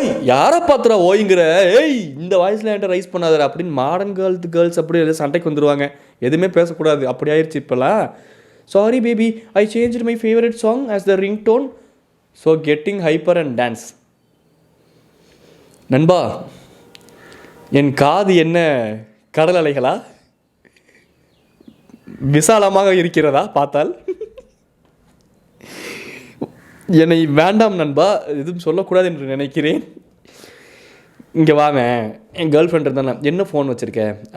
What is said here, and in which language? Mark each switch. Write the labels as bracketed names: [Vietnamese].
[Tamil] யாரை பார்த்துறா ஓய்ங்கிற, இந்த வாய்ஸில் என்கிட்ட ரைஸ் பண்ணாதரா அப்படின்னு மாடர்ன் கேர்ள்ஸ் அப்படி எல்லாம் சண்டைக்கு வந்துடுவாங்க. எதுவுமே பேசக்கூடாது, அப்படி ஆயிடுச்சு இப்போலாம். [English] Sorry baby, I changed my favorite song as the ringtone, so getting hyper and dance. [Tamil] நண்பா, என் காது என்ன கடல் அலைகளா, விசாலமாக இருக்கிறதா பார்த்தால்? என்னை வேண்டாம் நண்பா, எதுவும் சொல்லக்கூடாது என்று நினைக்கிறேன். இங்கே வாங்க, என் கேர்ள் ஃப்ரெண்ட் இருந்தானே, என்ன ஃபோன் வச்சுருக்கேன்?